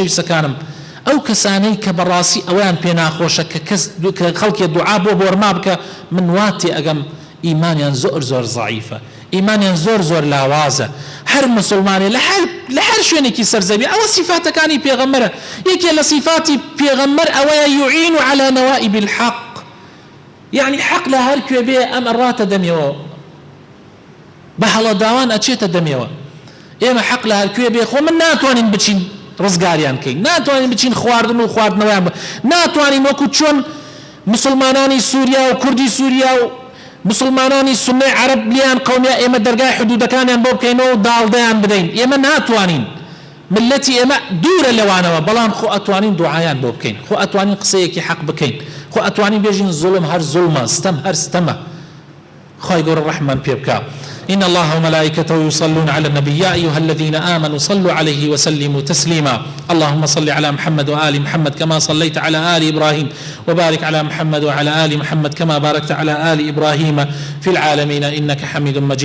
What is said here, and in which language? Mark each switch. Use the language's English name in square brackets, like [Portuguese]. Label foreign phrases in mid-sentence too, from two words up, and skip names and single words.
[Central Kurdish] لەبەرەوە خۆشەویستەکانم ئەو کەسانەی کە بەڕاستی ئەویان پێ ناخۆشە کە خەڵکی دوعا بۆ بۆرما بکە من واتی ئەگەم ئیمانیان زۆر زۆر ضعیفە، ئیمانیان زۆر زۆر لاوازە. هەر مسلمانێ لە هەر شوێنێکی سەرزەوی ئەوە صفاتەکانی پێغەمبەرە. یەکێ لە صفاتی پێغەمبەر ئەوەیە [Arabic] يعين على نوائب الحق، [Central Kurdish] يعني حق لە هەر کوێ بێ ئەم ئەڕاتە دەمێەوە، بە هەڵەداوان ئەچێتە دەمێەوە. ئێمە حق لە هەر کوێ بێ خۆ من ناتوانین بچین ڕزگاریان کەین، ناتوانین بچین خواردن و خواردنەوەیان، ناتوانین وەکو چۆن مسلمانانی سووریا و کوردی سووریا و مسلمانانی سنەی عەرەب لیان قەومیە ئێمە دەرگای حدودەکانیان بۆ بکەینەوە و داڵدەیان بدەین. ئێمە ناتوانین، ملەتی ئێمە دوورە لەوانەوە، بەڵام خۆ ئەتوانین دوعایان بۆ بکەین، خۆ ئەتوانین قسەیەکی حەق بکەین، خۆ ئەتوانین بێژین زوڵم هەر زوڵمە، ستەم هەر ستەمە. خی گەورە ڕەحمان پێ بکە. [Arabic] إن الله وملائكته يصلون على النبي يا أيها الذين آمنوا صلوا عليه وسلموا تسليما. اللهم صل على محمد وآل محمد كما صليت على آل إبراهيم وبارك على محمد وعلى آل محمد كما باركت على آل إبراهيم في العالمين إنك حميد مجيد.